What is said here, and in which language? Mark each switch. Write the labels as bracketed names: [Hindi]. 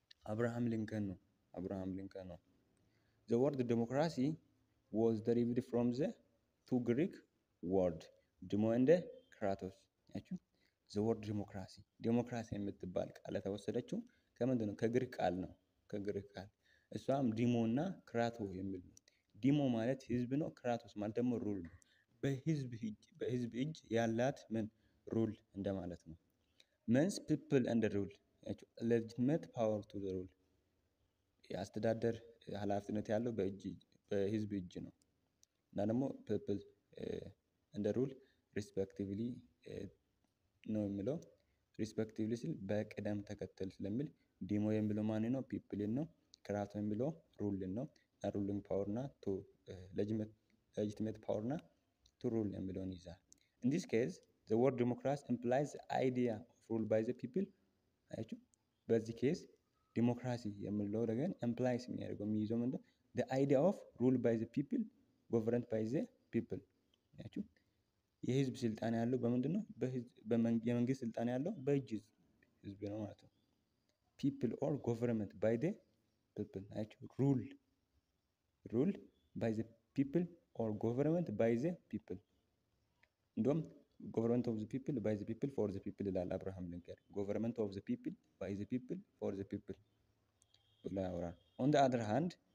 [Amharic] አብርሃም ሊንከን ነው። [English] The word democracy was derived from the two Greek word demo and kratos። [Amharic] ያችሁ [English] the word ዲሞክራሲ [Amharic] የምትባል ቃል የተወሰደችው ከምንድን ነው? ከግሪክ ቃል እሷም ዲሞ እና ክራቶ የሚል ነው። ዲሞ ማለት ህዝብ ነው። ክራቶስ ማለት ደግሞ ሩል ነው። በህዝብ እጅ ያላት ምን ሩል እንደማለት ነው። [English] means people and rule legitimate power to the rule [Amharic] የአስተዳደር ኃላፊነት ያለው በህዝብ እጅ ነው። እና ደግሞ [English] people and rule respectively [Amharic] ነው የሚለው። ሪስፔክቲቭሊ ሲል በቅደም ተከተል ስለሚል ዲሞ የሚለው ማን ነው? ፒፕልን ነው። ክራቶ የሚለው ሩልን ነው። ሩሊንግ ፓወር እና ቱ ሌጂቲሜት ፓወር እና ቱ ሩል የሚለውን ይዛል። [English] in this case the word democracy implies the idea of rule by the people። [Amharic] አያችሁ በዚህ ኬስ ዲሞክራሲ የሚለው ነገር implies የሚያደርገው የሚይዘው ምንድነው? [English] the idea of rule by the people governed by the people። [Amharic] አያችሁ የህዝብ ስልጣን ያለው በምንድን ነው? የመንግስት ስልጣን ያለው በእጅ ህዝብ ነው ማለት ነው። [English] people or government by the people። አያችሁ rule by the people or government by the people። እንደውም government of the people by the people for the people [Amharic] ይላል አብርሃም ሊንከን። [English] government of the people by the people for the people [Amharic] ብሎ ያወራል። [English] on the other hand